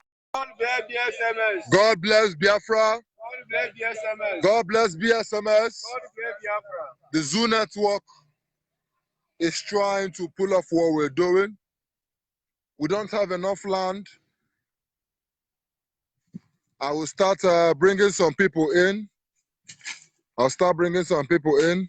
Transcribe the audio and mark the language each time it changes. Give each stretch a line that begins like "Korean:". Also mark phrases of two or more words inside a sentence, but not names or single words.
English: God bless BSMS. God bless Biafra. God bless BSMS. God bless BSMS. God bless Biafra. The zoo network is trying to pull off what we're doing. We don't have enough land. I will start bringing some people in. I'll start bringing some people in.